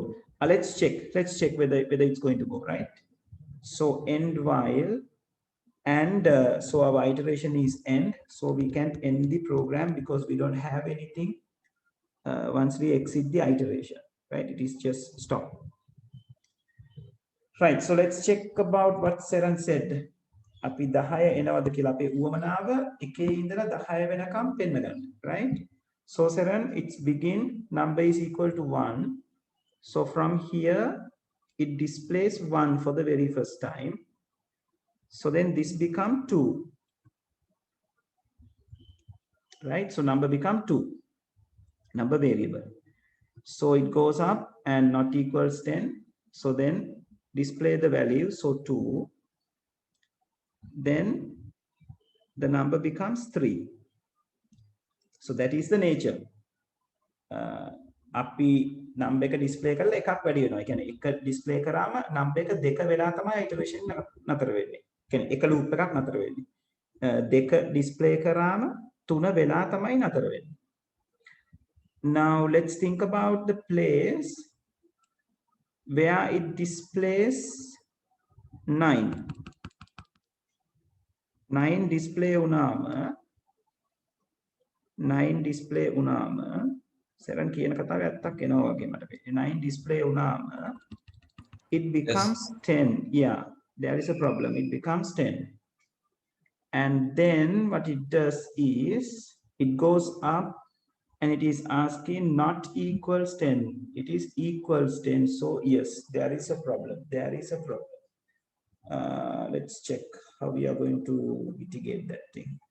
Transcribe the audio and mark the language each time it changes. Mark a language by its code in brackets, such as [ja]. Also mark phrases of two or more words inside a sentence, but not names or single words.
[en] Let's check whether it's going to go, right? So end while, and so our iteration is end, so we can't end the program because we don't have anything once we exit the iteration, right? It is just stop. Right, so let's check about what Saran said. [si] අපි 10 එනවද කියලා අපේ උවමනාව එකේ ඉඳලා 10 වෙනකම් පෙන්න ගන්න, right? [en] So Saran, it's begin number is equal to 1. So from here it displays 1 for the very first time. So then this become 2, right? So number become 2, number variable. So it goes up and not equals 10. So then display the value, so 2. Then the number becomes 3. So that is the nature. [si] අපි number එක display කරලා එකක් වැඩි වෙනවා. ඒ කියන්නේ එක display කරාම number එක දෙක වෙලා තමයි iteration නතර වෙන්නේ. ඒ කියන්නේ එක loop එකක් නතර වෙන්නේ. දෙක display කරාම තුන වෙලා තමයි නතර වෙන්නේ. [en] Now let's think about the place where it displays 9. [si] 9 display වුණාම 7 කියන කතාව ඇත්තක් එනවා වගේ මට පේන්නේ. [en] 9 [si] display වුණාම [en] it becomes 10. Yeah, there is a problem. It becomes 10. And then what it does is it goes up and it is asking not equals 10. It is equals 10. So yes, there is a problem. Let's check how we are going to mitigate that thing.